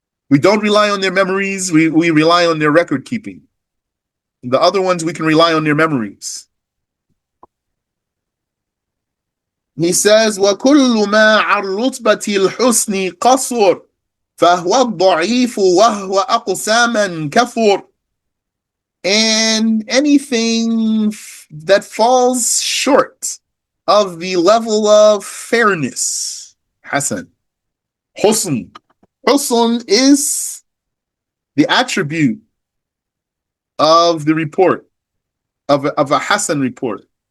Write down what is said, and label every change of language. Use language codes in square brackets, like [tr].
[en] We don't rely on their memories, we rely on their record keeping. The other ones, we can rely on their memories. He says, [ar] وَكُلُّ مَا عَلْ رُتْبَةِ الْحُسْنِ قَصُرٍ فَهُوَ الضَّعِيفُ وَهُوَ أَقْسَامًا كَثُرٍ. [en] And anything that falls short of the level of fairness, Hasan. Husn. Husn is the attribute of the report, of a Hasan report.